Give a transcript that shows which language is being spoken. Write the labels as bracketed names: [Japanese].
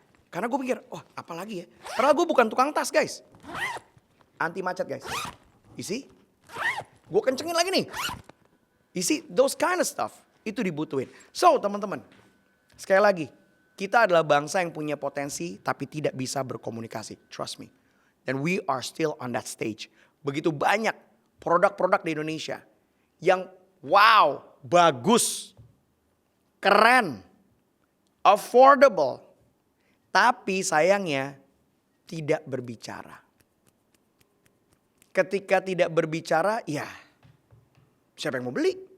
[Indonesian] Karena gue pikir, oh apa lagi ya? Padahal gue bukan tukang tas guys. Anti macet guys. [English] You see? [Indonesian] Gue kencengin lagi nih. You see? [English] Those kind of stuff. [Indonesian] Itu dibutuhin. So teman-teman. Sekali lagi. Kita adalah bangsa yang punya potensi tapi tidak bisa berkomunikasi. [English] Trust me. And we are still on that stage. [Indonesian] Begitu banyak produk-produk di Indonesia yang wow, bagus, keren, affordable, tapi sayangnya tidak berbicara. Ketika tidak berbicara, ya siapa yang mau beli?